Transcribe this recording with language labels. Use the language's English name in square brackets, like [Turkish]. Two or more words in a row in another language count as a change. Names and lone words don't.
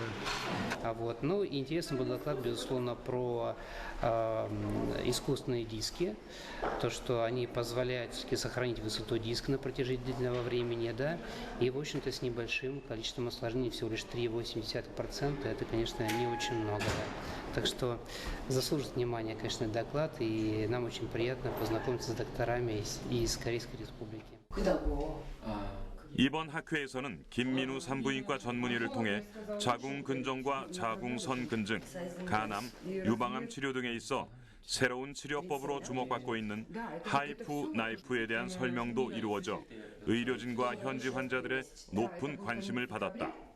[Russian] Ну, интересный был доклад, безусловно, про искусственные диски, то, что они позволяют сохранить высоту диска на протяжении длительного времени, да, и, в общем-то, с небольшим количеством осложнений, всего лишь 3,8%, это, конечно, не очень много, да. Так что заслужит внимания, конечно, доклад, и нам очень приятно познакомиться с докторами из Корейской Республики. [Korean] 이번 학회에서는 김민우 산부인과 전문의를 통해 자궁근종과 자궁선근증, 간암, 유방암 치료 등에 있어 새로운 치료법으로 주목받고 있는 하이프 나이프에 대한 설명도 이루어져 의료진과 현지 환자들의 높은 관심을 받았다.